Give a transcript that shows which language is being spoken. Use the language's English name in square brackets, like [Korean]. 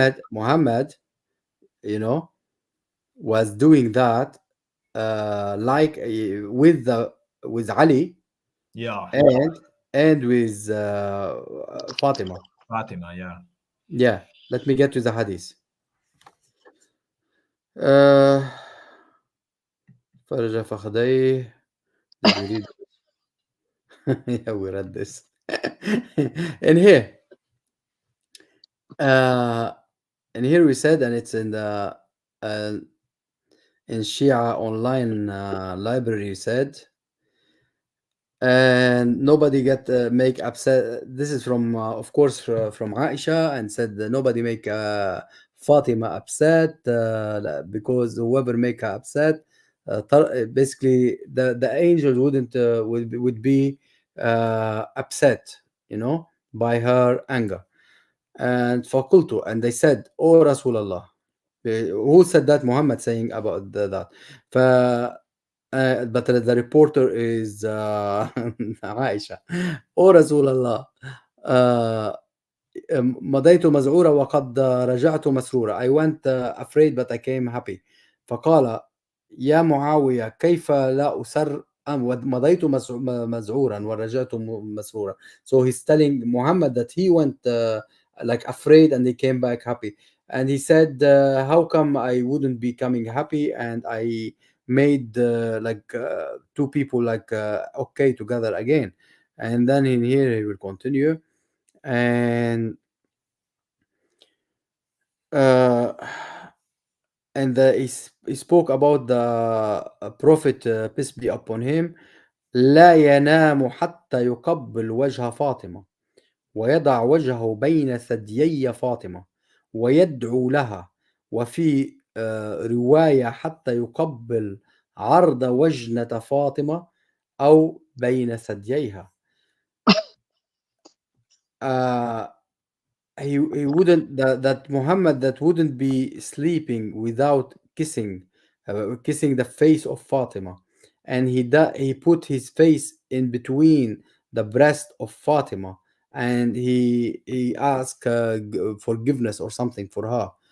[English] Muhammad, you know, was doing that like with Ali yeah. and with Fatima. Fatima, yeah. Yeah, let me get to the hadith. [Arabic] Uh, فرج فخذيه. [English] Did we read? Yeah, we read this. And here, uh, we said, and it's uh, in Shia online library said, and nobody get make upset. This is from, of course, from Aisha, and said that nobody make Fatima upset because whoever make her upset, basically the angel wouldn't would be upset, by her anger. And [Arabic] فقلت, [English] and they said, "Oh Rasulullah." Who said that? Muhammad saying about that. But the reporter is Aisha. [Arabic] "Oh Rasulullah, uh, مضيت مذعورة وقد رجعت مسرورة." [English] I went afraid but I came happy. [Arabic] فقال: "يا معاوية كيف لا أسر مضيت مذعورا ورجعت مسرورا." [English] So he's telling Muhammad that he went like afraid and he came back happy. And he said, "How come I wouldn't be coming happy?" And I made like two people like okay together again. And then in here he will continue. And uh, he spoke about the prophet, peace be upon him. [Arabic] لا ينام حتى يقبل وجه فاطمة ويضع وجهه بين ثديي فاطمة ويدعو لها. وفي رواية حتى يقبل عرض وجنة فاطمة أو بين ثدييها. [English] uh, he wouldn't that Muhammad that wouldn't be sleeping without kissing the face of Fatima, and he put his face in between the breast of Fatima, and he asked forgiveness or something for her.